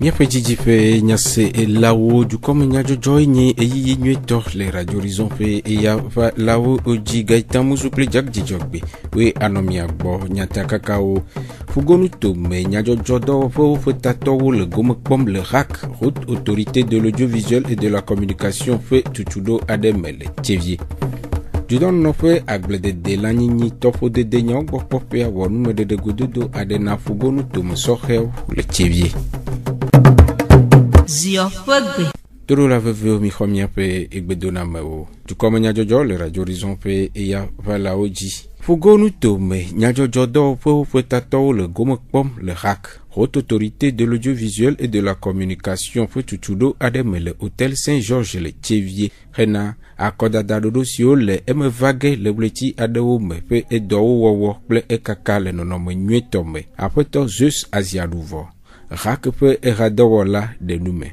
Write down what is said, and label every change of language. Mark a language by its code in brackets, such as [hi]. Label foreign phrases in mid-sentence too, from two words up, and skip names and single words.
[ee] Miaƒe dzidziƒe nyase elawo dukɔme nyadzɔdzɔ nye eyiyi nyuietɔ le Radio Horizon ƒe eya va lawo odzi gaita musu kple dzagdzidzɔgbe we anɔ mia gbɔ nyatakakawo fugonu tome nyadzɔdzɔ dɔwɔƒewo ƒe tatɔwo le gome kpɔm le RAC Haute Autorité de l'Audiovisuel et de la Communication ƒe tutuɖo aɖe me le Tsévié. Dudɔnɔƒe agbledede le anyinyi tɔƒodede nyawo gbɔ kpɔƒea wɔ numeɖeɖe gododo aɖe na fugonu tome sɔxewo le Tsévié. Toro la vevewo mi xɔ miaƒe egbedonamewo. Dukɔme nyadzɔdzɔ le Radio Horizon ƒe eya va lawo dzi. Fugonu tome nyadzɔdzɔ dɔwɔƒewo ƒe tatɔwo le gome kpɔm le RAC Haute Autorité de l'Audiovisuel et de la Communication ƒe tutuɖo aɖe me le Hôtel Saint-Georges le Tsévié hena akɔdada ɖoɖo siwo le eme va ge le ɣleti aɖewo me ƒe edɔwo wɔwɔ kple ekaka le nɔnɔme nyuietɔ me. Aƒetɔ Zeus Aziaɖuvɔ RAC ƒe eɣadɔwɔla ɖe nu me.